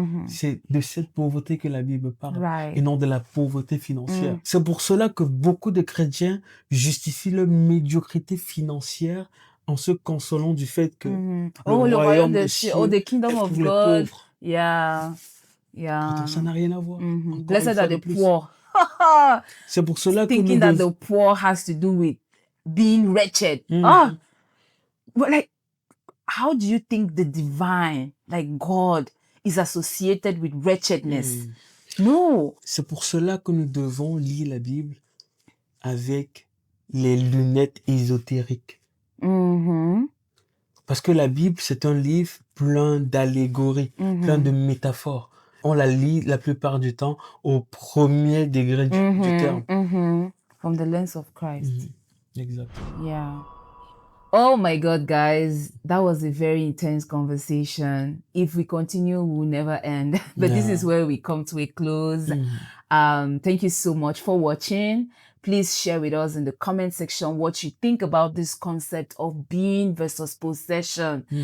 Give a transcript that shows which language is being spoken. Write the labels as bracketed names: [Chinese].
[French] C'est de cette pauvreté que la Bible parle, et non de la pauvreté financière. C'est pour cela que beaucoup de chrétiens justifient leur médiocrité financière en se consolant du fait que le royaume des cieux, [English] the kingdom of God. Yeah. [French] Pourtant, ça n'a rien à voir. [English] Blessed are the poor. [French] C'est pour cela que [English] thinking that the poor has to do with being wretched. But like, how do you think the divine, like God, is associated with wretchedness? No. [French] C'est pour cela que nous devons lire la Bible avec les lunettes ésotériques. Parce que la Bible, c'est un livre plein d'allégories, plein de métaphores. On la lit la plupart du temps au premier degré du terme. [English] From the lens of Christ. [French] Exact. [English] Yeah. Oh my God, guys, that was a very intense conversation. If we continue, we will never end. But this is where we come to a close. Thank you so much for watching. Please share with us in the comment section what you think about this concept of being versus possession.